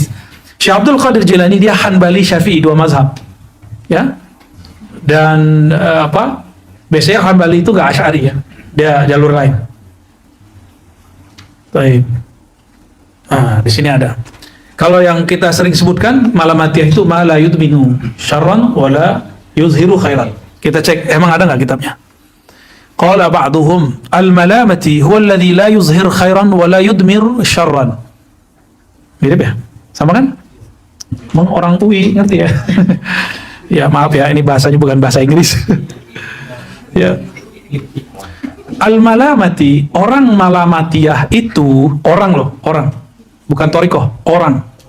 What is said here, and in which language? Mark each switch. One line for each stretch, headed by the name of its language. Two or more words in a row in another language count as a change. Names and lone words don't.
Indonesian: Syekh Abdul Qadir Jilani dia Hanbali Syafi'i, dua mazhab. Ya. Dan biasanya Hanbali itu gak Asy'ari ya. Dia jalur lain. Baik. Di sini ada. Kalau yang kita sering sebutkan malamatiyah itu
Arabic: ما لا يضمن شرا ولا يظهر خيرا.
Indonesian: Kita cek emang ada nggak kitabnya.
Arabic: قال بعضهم الملامتي هو الذي لا يظهر خيرا ولا يضمر شرا.
Indonesian: Mirip ya? Sama kan? Emang orang UI ngerti ya? Ya maaf ya, ini bahasanya bukan bahasa Inggris. Ya. Al-malamati, orang malamatiyah itu orang loh, orang. Bukan torikoh, orang.